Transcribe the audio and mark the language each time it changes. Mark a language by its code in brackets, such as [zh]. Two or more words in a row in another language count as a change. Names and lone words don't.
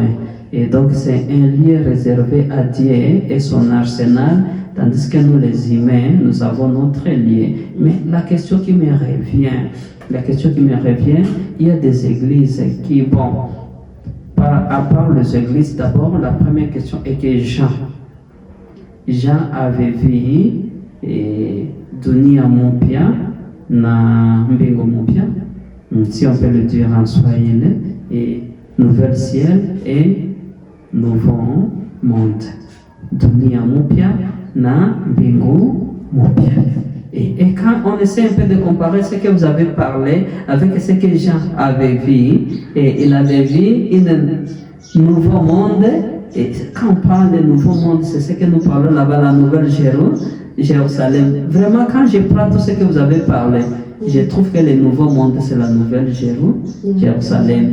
[fr] Et donc c'est un lieu réservé à Dieu et son arsenal, tandis que nous les humains, nous avons notre lieu. Mais la question qui me revient, il y a des églises qui, à part les églises, d'abord la première question est que Jean avait vu [sw] dunia mpya na mbingu mpya, [fr] si on peut le dire en Swahili, et nouvel ciel et nouveau monde. [sw] Dunia mpya na mbingu mpya. [fr] Et quand on essaie un peu de comparer ce que vous avez parlé avec ce que Jean avait vu, et il avait vu un nouveau monde. Et quand on parle de nouveau monde, c'est ce que nous parlons là-bas, la nouvelle Jérusalem. Vraiment, quand je prends tout ce que vous avez parlé, je trouve que le nouveau monde, c'est la nouvelle Jérusalem.